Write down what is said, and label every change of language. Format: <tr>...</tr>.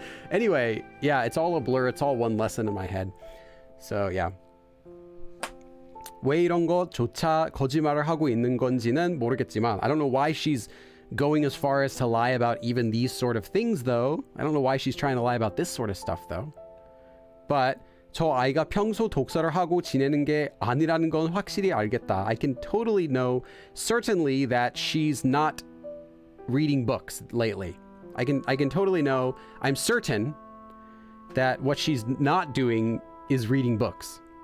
<en>Anyway, yeah, it's all a blur. It's all one lesson in my head. So yeah.</en> <ko>왜 이런 것조차 거짓말을 하고 있는 건지는 모르겠지만</ko> <en>I don't know why she's going as far as to lie about even these sort of things though. I don't know why she's trying to lie about this sort of stuff though. But</en> <ko>저 아이가 평소 독서를 하고 지내는 게 아니라는 건 확실히 알겠다.</ko> <en>I can totally know certainly that she's not reading books lately. I can totally know, I'm certain that what she's not doing is reading books.</en>